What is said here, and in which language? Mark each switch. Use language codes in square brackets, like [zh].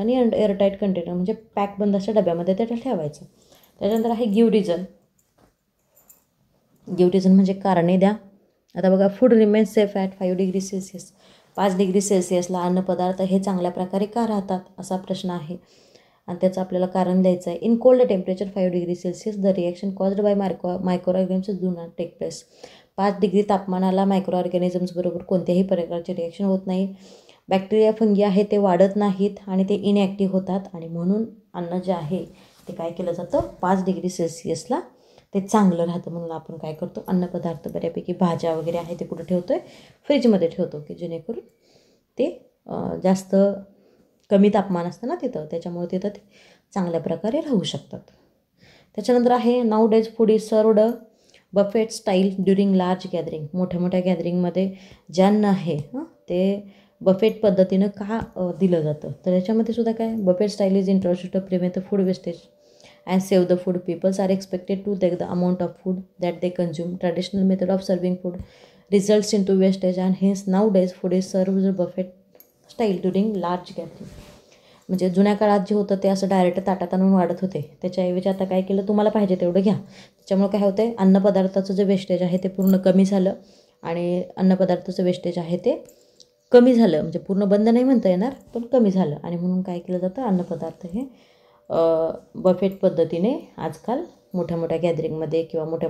[mr] आणि airtight container म्हणजे pack बंद अशा डब्यामध्ये ते ठेवायचं. त्याच्यानंतर आहे गिव्ह रिझन. गिव्ह रिझन म्हणजे कारणे द्या. आता बघा, food remains safe at 5 degree Celsius. 5 degree सेल्सिअसला अन्नपदार्थ हे चांगल्या प्रकारे का राहतात असा प्रश्न आहे आणि त्याचं आपल्याला कारण द्यायचं आहे. [en] In cold temperature 5 degree Celsius the reaction caused by micro organisms do not take place. [mr] 5 degree तापमानाला मायक्रो ऑर्गॅनिझम्स बरोबर कोणत्याही प्रकारचे रिॲक्शन होत नाही. बॅक्टेरिया फंगी आहे ते वाढत नाहीत आणि ते इनॲक्टिव्ह होतात आणि म्हणून अन्न जे आहे ते काय केलं जातं, 5 डिग्री सेल्सिअसला ते चांगलं राहतं. म्हणून आपण काय करतो, अन्नपदार्थ बऱ्यापैकी भाज्या वगैरे आहे ते कुठं ठेवतो आहे, फ्रीजमध्ये ठेवतो, की जेणेकरून ते जास्त कमी तापमान असतं ना तिथं, त्याच्यामुळे तिथं ते चांगल्या प्रकारे राहू शकतात. त्याच्यानंतर आहे [en] Now days food is served buffet style during large gathering. [mr] मोठ्या मोठ्या गॅदरिंगमध्ये जे अन्न आहे ते बफेट पद्धतीनं का दिलं जातं, तर याच्यामध्ये सुद्धा काय, [en] Buffet style is introduced to prevent the food wastage and save the food. Peoples are expected to take the amount of food that they consume. Traditional method of serving food results into wastage and hence nowadays food is served buffet style during large gathering. [mr] म्हणजे जुन्या काळात जे होतं ते असं direct ताटात आणून वाढत होते, त्याच्याऐवजी आता काय केलं, तुम्हाला पाहिजे तेवढं घ्या. त्याच्यामुळे काय होतं आहे, अन्नपदार्थाचं जे वेस्टेज आहे ते पूर्ण कमी झालं आणि अन्नपदार्थाचं वेस्टेज आहे ते कमी झालं. म्हणजे पूर्ण बंद नाही म्हणता येणार, पण कमी झालं. आणि म्हणून काय केलं जातं, अन्नपदार्थ हे बफेट पद्धतीने आजकाल मोठ्या मोठ्या गॅदरिंगमध्ये किंवा मोठ्या